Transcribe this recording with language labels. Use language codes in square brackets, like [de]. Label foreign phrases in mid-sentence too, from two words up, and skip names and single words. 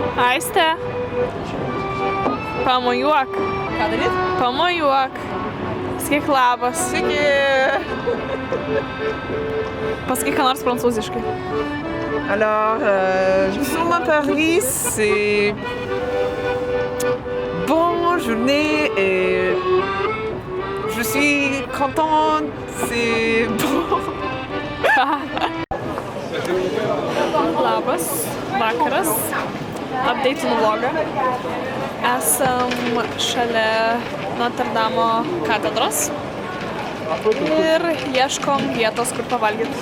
[lt] Aiste. Pamojuok. Ką daryt? Pamojuok. Sakyk labas. Sveiki! Pasakyk ką nors prancūziškai. [fr] Alors, je suis à Paris, c'est bonne journée et je suis contente, c'est bon. [lt] Labas, vakaras, update'inu vlogą. Esam šalia Notre Dame katedros ir ieškom vietos, kur pavalgyti.